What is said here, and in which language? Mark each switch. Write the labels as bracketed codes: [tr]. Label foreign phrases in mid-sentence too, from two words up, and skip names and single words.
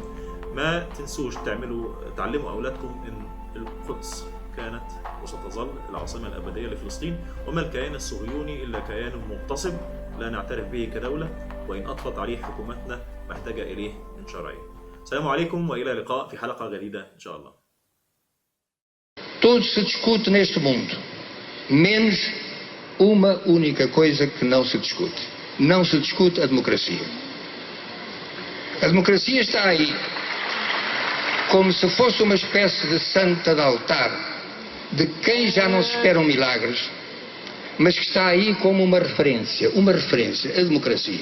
[ar] ما تنسوش تعلموا أولادكم إن القدس كانت وستظل العاصمة الأبدية لفلسطين، وما الكيان الصهيوني إلا كيان مغتصب لا نعترف به كدولة، وإن أطلت عليه حكومتنا محتاجة إليه من شرعية. السلام عليكم وإلى اللقاء في حلقة جديدة إن شاء الله. [pt] Tudo se discute neste mundo, menos uma única coisa que não se discute. Não se discute a democracia. A democracia está aí como se fosse uma espécie de santa de altar, de quem já não se esperam milagres, mas que está aí como uma referência, a democracia.